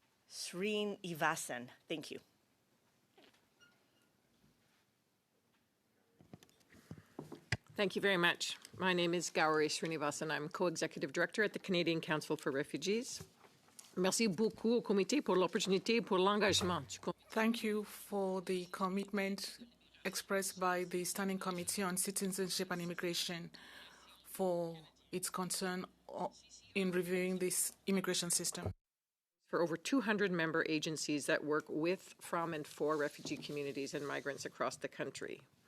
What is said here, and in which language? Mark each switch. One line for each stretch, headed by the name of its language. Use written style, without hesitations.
English: Srinivasan. Thank you. Thank you very much. My name is 𝐦𝐿𝐴 Srinivasan. I'm co-executive director at the Canadian Council for Refugees.
French: Merci beaucoup au comité pour l'opportunité, pour l'engagement.
English: Thank you for the commitment expressed by the Standing Committee on Citizenship and Immigration for its concern in reviewing this immigration system. For over 200 member agencies that work with, from, and for refugee communities and migrants across the country.